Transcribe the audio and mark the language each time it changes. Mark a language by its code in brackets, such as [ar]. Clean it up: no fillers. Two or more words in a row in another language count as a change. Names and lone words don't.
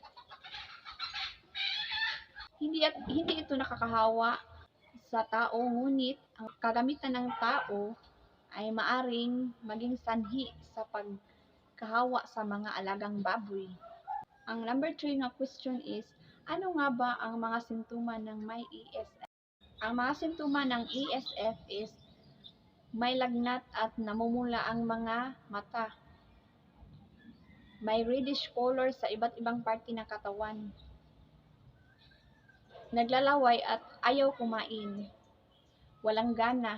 [tl] Hindi ito nakakahawa sa tao, ngunit ang kagamitan ng tao ay maaring maging sanhi sa pagkahawa sa mga alagang baboy. Ang number 3 nga [en] question is, [tl] ano nga ba ang mga simptoma ng may ESF? Ang mga simptoma ng ESF is may lagnat at namumula ang mga mata. May [en] reddish color [tl] sa iba't ibang parte ng katawan. Naglalaway at ayaw kumain. Walang gana.